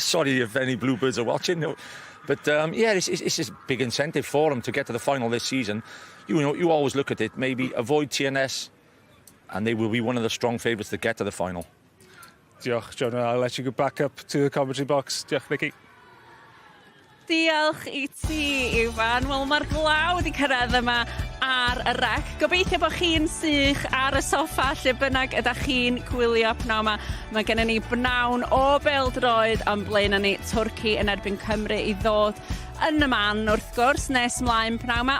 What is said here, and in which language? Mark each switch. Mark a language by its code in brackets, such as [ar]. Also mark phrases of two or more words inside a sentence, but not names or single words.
[en] Sorry if any Bluebirds are watching. But yeah, it's a big incentive for them to get to the final this season. You know, you always look at it, maybe avoid TNS, and they will be one of the strong favourites to get to the final. [cy] Diolch, John. [en] I'll let you go back up to the commentary box. [cy] Diolch, Nicky. Diolch I ti, Ifan. Wel, mae'r glaw wedi cyrraedd yma ar y rec. Gobeithio bod chi'n sych ar y soffa lle bynnag ydych chi'n gwylio pnawn yma. Mae gennym ni bnawn o bêl-droed am blaen ni Twrci yn erbyn Cymru I ddod yn y man wrth gwrs nes mlaen pnawn yma.